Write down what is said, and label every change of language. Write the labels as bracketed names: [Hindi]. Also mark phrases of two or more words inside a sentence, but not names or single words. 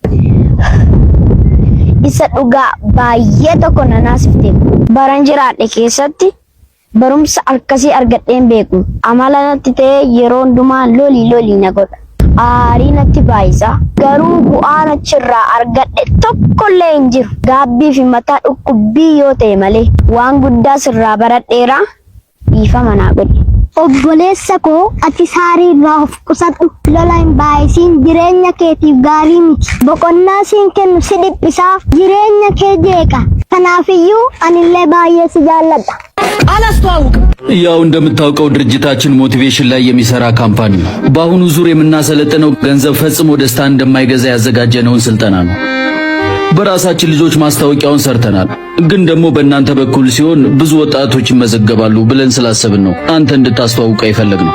[Oromo] isa dhugaa baay'ee tokko nanaasifte baran jiraadhe keessatti barumsa akkasii argadheen beeku amala natti ta'e yeroo hundumaa lolii na godha aarii natti baay'isa garuu bu'aan achirraa argadhe tokkollee hin jiru gaabbii fi mataa dhukkubbii yoo ta'e malee waan guddaa sirraa baradheera dhiifama naa godhe. Obboleessa koo ati saarii irraa of qusadhu lola hin baay'isiin jireenya keetiif gaarii miti boqonnaa siin kennu si dhiphisaa jireenya kee jeeqa kanaafiyyuu anillee baay'ee si jaalladha. [Amharic] አላስተዋውቅም ያው እንደምታውቀው ድርጅታችን ሞቲቬሽን ላይ የሚሰራ ካምፓኒ ነው። በአሁኑ ዙር የምናሰለጥነው ገንዘብ ፈጽሞ ደስታ እንደማይገዛ ያዘጋጀነውን ስልጠና ነው። በራሳችን ልጆች ማስታወቂያውን ሰርተናል። ግን ደግሞ በእናንተ በኩል ሲሆን ብዙ ወጣቶች ይመዘገባሉ ብለን ስላሰብን ነው አንተ እንድታስተዋውቀው የፈለግነው።